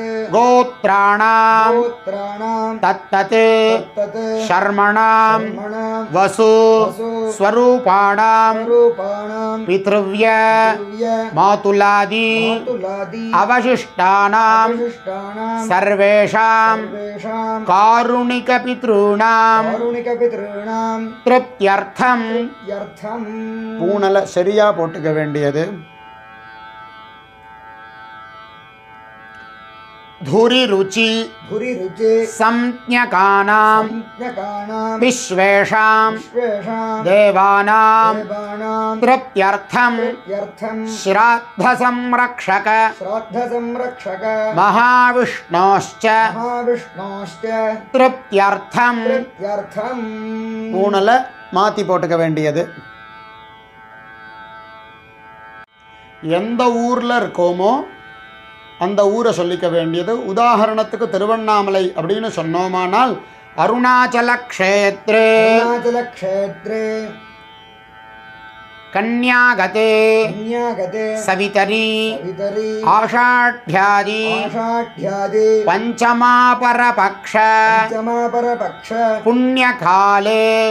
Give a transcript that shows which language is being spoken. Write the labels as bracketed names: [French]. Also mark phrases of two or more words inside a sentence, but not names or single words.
[Sanskrit] गोत्राणां तत्तत् शर्मणां वसु स्वरूपाणां पितृव्य मातुलादि अवशिष्टानां सर्वेषां कारुणिक पितृणां तृप्त्यर्थं. [Tamil] பூனல சரியா போட்டுக்க வேண்டியது. [Sanskrit] धुरि रुचि संज्ञकानां विश्वेषां देवानां तृप्त्यर्थं श्राद्ध संरक्षक महाविष्णोश्च तृप्त्यर्थं. [Tamil] பூனல மாத்தி போட்டுக்க வேண்டியது. எந்த ஊர்ல இருக்கோமோ அந்த ஊரை சொல்லிக்க வேண்டியது. உதாரணத்துக்கு திருவண்ணாமலை அப்படின்னு சொன்னோமானால் [Sanskrit] अरुणाचल क्षेत्रे कन्यागते सवितरि आषाढ्यादि पञ्चमापरपक्ष पुण्यकाले